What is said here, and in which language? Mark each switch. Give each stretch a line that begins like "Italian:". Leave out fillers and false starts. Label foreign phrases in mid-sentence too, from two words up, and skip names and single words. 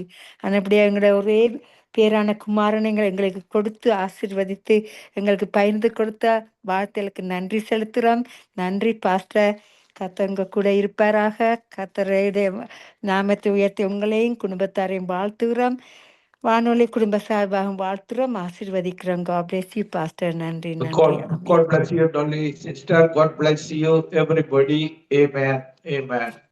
Tamil: அப்படியே எங்களுடைய ஒரே பேரான குமாரனை எங்களுக்கு கொடுத்து ஆசீர்வதித்து எங்களுக்கு பகிர்ந்து கொடுத்த வார்த்தைகளுக்கு நன்றி செலுத்துகிறோம். நன்றி பாஸ்டர். கர்த்தர் உங்க கூட இருப்பாராக. கர்த்தருடைய நாமத்தை உயர்த்தி உங்களையும் குடும்பத்தாரையும் வாழ்த்துகிறோம். வானொலி குடும்ப சார்பாக வாழ்த்துறோம், ஆசீர்வதிக்கிறோம்.
English: God bless you, Pastor.
Tamil: நன்றி, நன்றி. ஆமென்.
English: God bless you, Dolly sister. God bless you, everybody. Amen, amen.